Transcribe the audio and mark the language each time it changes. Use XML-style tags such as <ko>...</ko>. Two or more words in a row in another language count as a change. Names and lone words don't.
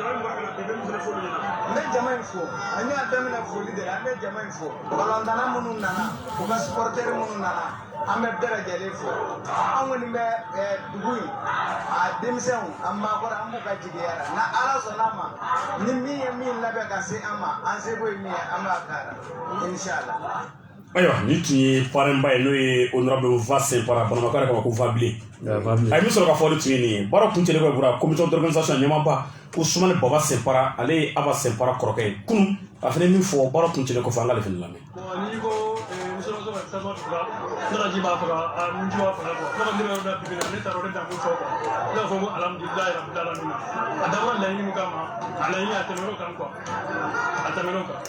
<bm>n bɛ jama in fo an y'a daminɛ foli de la an bɛ jama in fo balɔntana minnu nana u ka supporteri minnu nana an bɛ bɛɛ lajɛlen fo an kɔni bɛ dugu in a denmisɛnw a maakɔrɔ an b'u ka jigiya la na ala sɔnna a ma ni min ye min labɛn ka se an ma an seko ye min ye an b'a k'a la inshallah. Ayiwa ni tun ye parrainba ye n'o ye honorable va Sempara banamakɔ yɛrɛ kama ko va bile a ye min sɔrɔ ka fɔ o de tun ye nin ye baara kun cɛlen kɔ bura</bm> <fr>commission d'organisation</fr> <bm>ɲɛmaaba ko Sumani Baba Sempara ale ye Aba Sempara kɔrɔkɛ ye kunun a fana min fɔ baara kun cɛlen kɔfɛ an k'ale fana lamɛn. n'i ko muso ka tasuma tura ne ka ji b'a faga a nun ji b'a faga ne ka miiri yɔrɔ da bibi la ne taara o de dan ko fɔ ne b'a fɔ ko</bm> <ar>الحمد لله رب العالمين</ar> <bm>a dabɔra laɲini min kama a laɲini a tɛmɛr'o kan quoi a tɛmɛr'o kan.</bm>